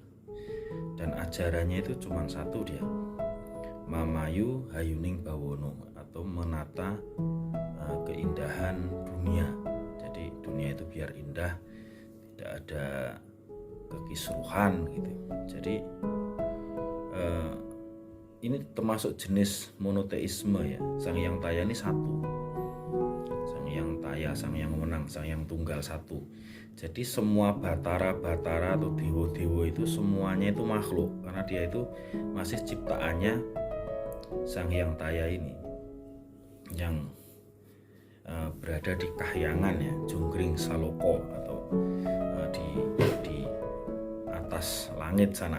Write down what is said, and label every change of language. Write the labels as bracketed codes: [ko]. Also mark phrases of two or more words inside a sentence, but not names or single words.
[id] Dan ajarannya itu cuma satu dia, [jv] mamayu hayuning bawono, [id] atau menata keindahan dunia. Jadi dunia itu biar indah, tidak ada kekisruhan gitu. Jadi ini termasuk jenis monoteisme ya. Sang Hyang Taya ini satu, Sang Hyang Taya, Sang Hyang Wenang, Sang Hyang Tunggal satu. Jadi semua batara-batara atau dewa-dewa itu semuanya itu makhluk, karena dia itu masih ciptaannya Sang Hyang Taya ini, yang berada di kahyangan ya, Jonggring Saloko, atau di atas langit sana.